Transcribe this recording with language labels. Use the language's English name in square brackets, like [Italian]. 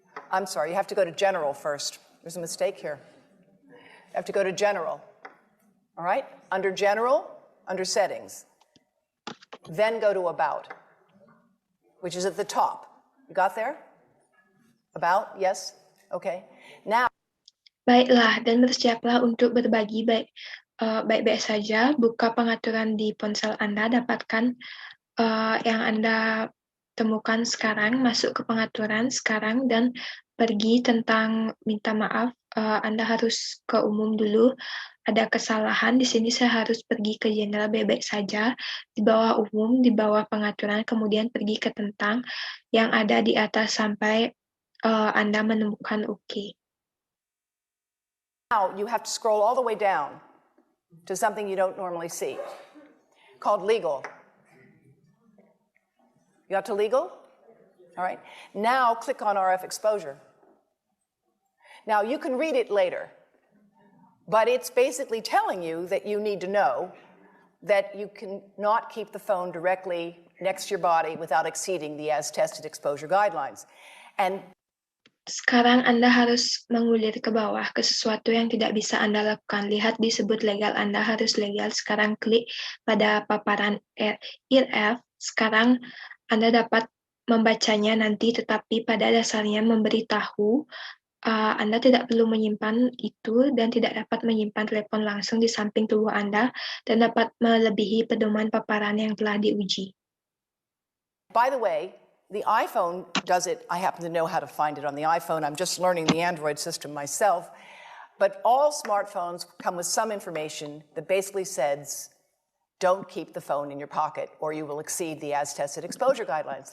[English] I'm sorry, you have to go to general first. There's a mistake here. You have to go to general. All right? Under general, under settings. Then go to about, which is at the top. You got there? About? Yes? Okay. Now. [Indonesian] Baiklah, dan bersiaplah untuk berbagi baik-baik saja. Buka pengaturan di ponsel Anda, dapatkan yang Anda temukan sekarang, masuk ke pengaturan sekarang, dan pergi tentang minta maaf. Anda harus ke umum dulu. Ada kesalahan di sini, saya harus pergi ke general baik-baik saja, di bawah umum, di bawah pengaturan, kemudian pergi ke tentang yang ada di atas sampai Anda menemukan OK. [English] Now you have to scroll all the way down to something you don't normally see, called legal. You got to legal? All right. Now click on RF exposure. Now you can read it later, but it's basically telling you that you need to know that you cannot keep the phone directly next to your body without exceeding the as-tested exposure guidelines. And [Indonesian] sekarang Anda harus mengulir ke bawah ke sesuatu yang tidak bisa Anda lakukan. Lihat disebut legal, Anda harus legal. Sekarang klik pada paparan IRF. Sekarang Anda dapat membacanya nanti, tetapi pada dasarnya memberitahu Anda tidak perlu menyimpan itu dan tidak dapat menyimpan telepon langsung di samping tubuh Anda dan dapat melebihi pedoman paparan yang telah diuji. [English] By the way, the iPhone does it. I happen to know how to find it on the iPhone. I'm just learning the Android system myself. But all smartphones come with some information that basically says, don't keep the phone in your pocket or you will exceed the as-tested exposure guidelines.